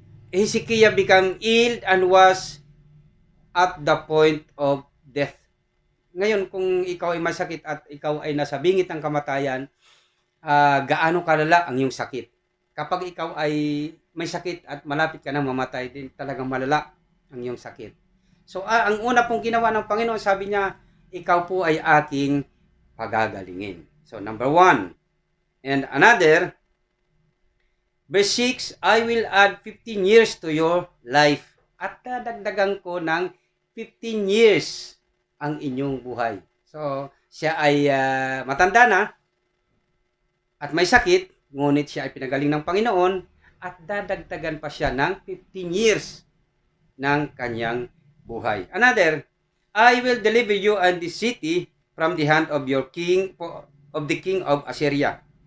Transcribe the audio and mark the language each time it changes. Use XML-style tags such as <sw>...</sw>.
<en>Hezekiah became ill and was at the point of death.</en> <tl>Ngayon, kung ikaw ay masakit at ikaw ay nasa bingit ng kamatayan, gaano kalala ang iyong sakit? Kapag ikaw ay may sakit at malapit ka nang mamatay, din talagang malala ang iyong sakit. So, ang una pong ginawa ng Panginoon, sabi niya, ikaw po ay aking pagagalingin.</tl> <en>So, number 1. And another, verse 6, I will add 15 years to your life.</en> <tl>At dadagdagan ko ng 15 years ang inyong buhay. So, siya ay matanda na at may sakit, ngunit siya ay pinagaling ng Panginoon at dadagdagan pa siya ng 15 years ng kanyang buhay.</tl> <en>Another, I will deliver you and the city from the hand of your king, of the king of Assyria.</en>